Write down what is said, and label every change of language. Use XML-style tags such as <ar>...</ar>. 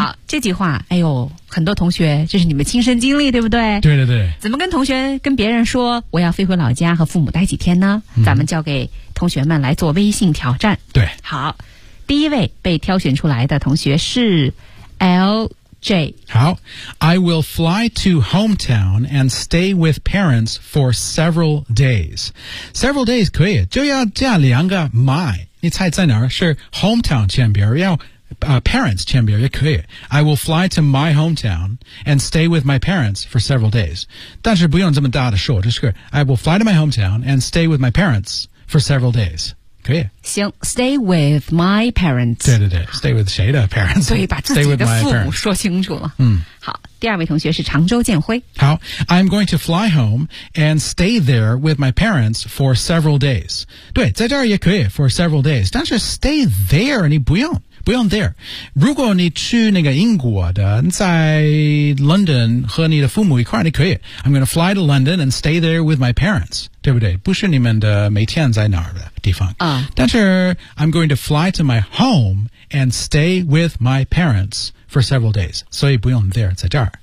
<zh>好，这句话，哎呦，很多同学，这是你们亲身经历，对不对？对对对。怎么跟同学、跟别人说我要飞回老家和父母待几天呢？ Mm-hmm. 咱们交给同学们来做微信挑战。对，好，第一位被挑选出来的同学是 LJ。</zh> <en>好 ，I will fly to hometown and stay with parents for several days. Several days</en> <zh>可以，就要加两个 my。你猜在哪儿？是 hometown 前边，要、parents 前边也可以。</zh> <en>I will fly to my hometown and stay with my parents for several days.</en> <zh>但是不用这么大的说，就是</zh> <en>I will fly to my hometown and stay with my parents for several days.</en> <zh>可以</zh> <en>行 ，stay with my parents。</en> <zh>对对对</zh> <en>，stay with</en> <zh>谁的</zh> <en>parents？</en> <zh>对，把自己的父母说清楚了。嗯，好，第二位同学是常州建辉。</zh> <en>好 ，I'm going to fly home and stay there with my parents for several days。</en> <zh>对，在这儿也可以 for several days， 但是 stay there 你不用。不用 there， 如果你去那个英国的，在 London 和你的父母一块儿，你可以。</zh> <en>I'm going to fly to London and stay there with my parents， 对不对？</en> <zh>不是你们的每天在哪儿的地方。啊，</zh> <en>但是 I'm going to fly to my home and stay with my parents for several days，</en> <zh>所以不用</zh> <en>there，</en> <zh>在这儿。</zh>